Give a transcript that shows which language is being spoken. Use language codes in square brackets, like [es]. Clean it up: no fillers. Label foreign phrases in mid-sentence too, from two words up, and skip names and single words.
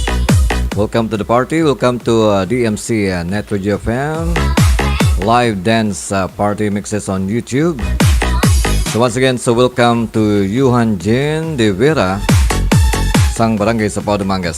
[en] Welcome to the party. Welcome to DMC NetRadioFM live dance party mixes on YouTube. So once again, so welcome to Yuhan Jin De Vera [hil] sang barangay sa Dumangas.